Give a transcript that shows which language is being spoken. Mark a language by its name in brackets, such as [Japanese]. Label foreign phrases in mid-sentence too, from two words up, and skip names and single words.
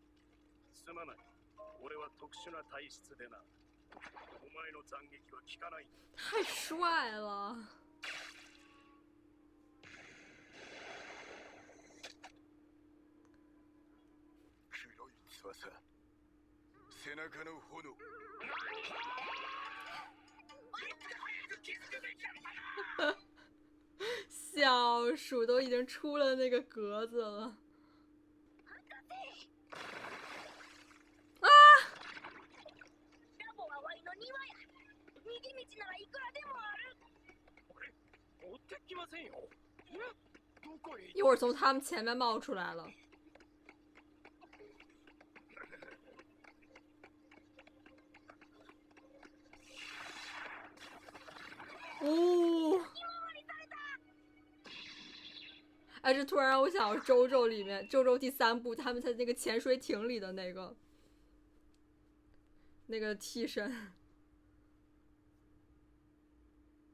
[Japanese] すまない。俺は特殊な体質でな。お前の斬撃は効かない。 [Chinese] 太帅了。 [Japanese] 黒い翼、背中の炎。 [Chinese] 小鼠都已经出了那个格子了。啊！ [Japanese] ラボはワイの庭や。逃げ道ならいくらでもある。追ってきませんよ。どこへ？ [Chinese] 一会儿从他们前面冒出来了。哦！哎，这突然让我想到周周里面，周周第3部他们在那个潜水艇里的那个替身。